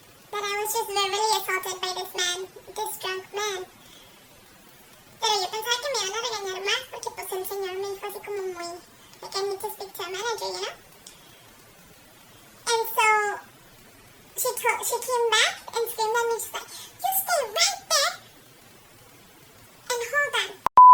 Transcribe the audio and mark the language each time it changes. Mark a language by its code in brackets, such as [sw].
[en] that I was just verbally assaulted by this man, this drunk man. [es] Pero yo pensaba que me iban a regañar más porque pues el señor me dijo así como muy, [en] like I need to speak to a manager, you know? And so she came back and screamed at me. She's like, you stay right there and hold on.